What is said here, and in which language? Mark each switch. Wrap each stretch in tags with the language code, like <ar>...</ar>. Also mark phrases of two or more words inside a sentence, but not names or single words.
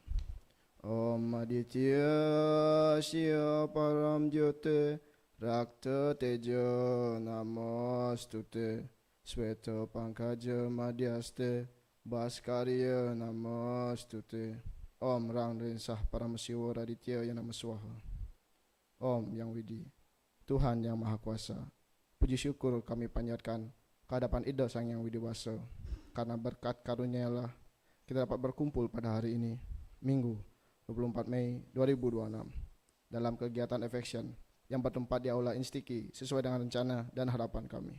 <sa>Om Aditya Shya Param Jyote Rakta Teja Namostute Sweta Pankaja Madhyaste Bhaskarya Namostute. Om Rang Rinsah Paramasiwa Raditya Yanamaswaha.</sa> <id>Om Yang Widi, Tuhan Yang Maha Kuasa, puji syukur kami panjatkan kehadapan Ida Sang Yang Widi Wasa, karena berkat karunia-Nya kita dapat berkumpul pada hari ini, Minggu 24 Mei 2026, dalam kegiatan EFECTION yang bertempat di Aula Instiki sesuai dengan rencana dan harapan kami.</id>